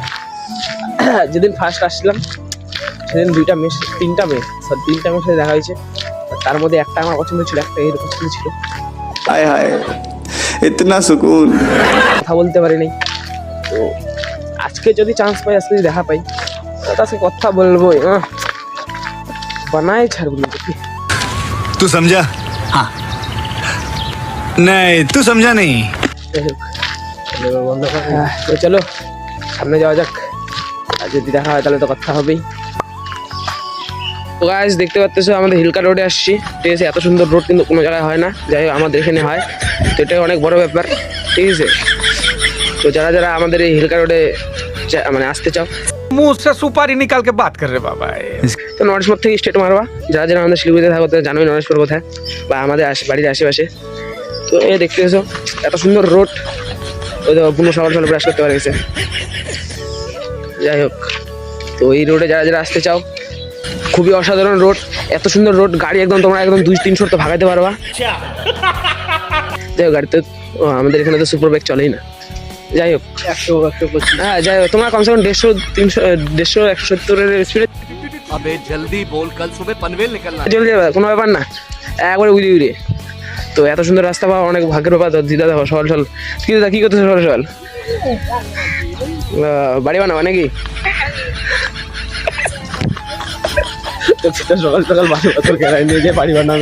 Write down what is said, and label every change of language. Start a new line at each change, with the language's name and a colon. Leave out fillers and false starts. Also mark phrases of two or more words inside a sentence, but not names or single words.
Bangla: যেদিন ফার্স্ট আসলাম সেদিন তিনটা মেয়ের সাথে দেখা হয়েছে, তার মধ্যে একটা আমার পছন্দ ছিল, একটা এর পছন্দ ছিল।
Hindi: हाय हाय इतना सुकून,
Bangla: কথা বলতে পারি নাই। তো আজকে যদি চান্স পাই, আজকে যদি দেখা পাই, তার সাথে কথা বলবো, বানায় ছাড়বো না।
Hindi: तू समझा? हाँ नहीं तू समझा नहीं।
Bangla: তো চলো সামনে যাওয়া যাক, আর যদি দেখা হয় তাহলে তো কথা হবেই। তো গাইস দেখতে পাচ্ছ আমাদের হিলকা রোডে আসছি, ঠিক আছে। এত সুন্দর রোড কিন্তু কোনো জায়গায় হয় না, যাই হোক আমাদের এখানে হয়, তো এটাই অনেক বড় ব্যাপার, ঠিক আছে। তো যারা যারা আমাদের এই হিলকা রোডে মানে আসতে চাও,
Hindi: मुंह से सुपारी निकाल के बात कर रहे बाबा।
Bangla: তো নরেশপুর থেকে স্টেট মারবা। যারা যারা আমাদের শিলিগুড়িতে থাকো তারা জানোই নরেশপুর কোথায়, বা আমাদের বাড়ির আশেপাশে। তো এই দেখতে এসো এত সুন্দর রোড, ওই তো পুরো সকাল সকাল ব্রাশ করতে পারে গেছে। যাই হোক, তো এই রোডে যারা যারা আসতে চাও, খুবই অসাধারণ রোড, এত সুন্দর রোড, গাড়ি একদম তোমরা একদম 2-300 তো ভাগাইতে পারবা। যাই হোক, গাড়িতে আমাদের এখানে তো সুপার বাইক চলেই না। যাই হোক, হ্যাঁ যাই হোক, তোমরা
Hindi: कम से कम
Bangla: 150-170 স্পিডে
Hindi: अबे जल्दी बोल, कल सुबह पनवेल निकलना है।
Bangla: চলে যাবে, কোনো ব্যাপার না, একবারে উড়িয়ে উড়িয়ে। তো এত সুন্দর রাস্তা পাওয়া অনেক ভাগ্যের ব্যাপার। দিদা দেখো সকাল সকাল কি করতেছে সকাল সকাল? বাড়ি বানাবা নাকি? সকাল সকাল বাড়ি পাথর কেনায় নিয়ে গিয়ে বাড়ি বানাবে।